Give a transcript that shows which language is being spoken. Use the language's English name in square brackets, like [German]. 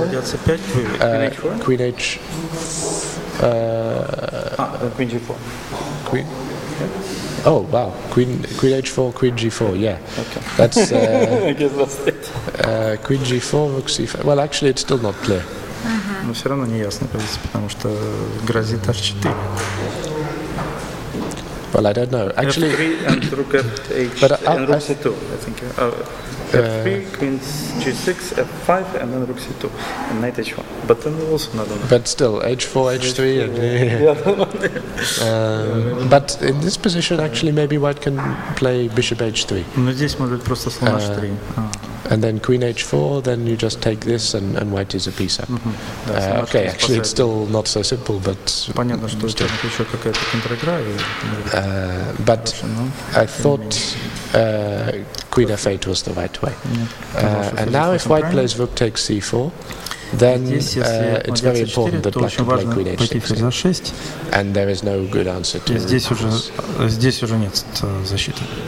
[Russian] Ладья c5, [English] H4? queen h, Queen g4. queen. Oh wow, queen h4, queen g4. Yeah, Okay. that's I guess that's it. queen g4, rook c5. Well, actually, it's still not clear. [Russian] но все равно не ясная позиция, потому что грозит h4. [English] Well, I don't know. Actually, F3 and rook f8 But and rook c2, I think. F3, queen g6, f5, and then rook c2, and knight h1. But then also not enough. but still, h4, h3. But in this position, actually, maybe white can play bishop h3. [Russian] Но здесь может быть просто слон h3. [English] And then queen h4, then you just take this and white is a piece up. [Russian] Да, [English] Okay, actually it's still not so simple, but [Russian] понятно, что у тебя еще какая-то контр-игра. [English] but I thought queen f8 was the right way. And now if white plays rook takes c4, then it's very important that black can play queen h6. And there is no good answer to [Russian] Здесь уже нет защиты.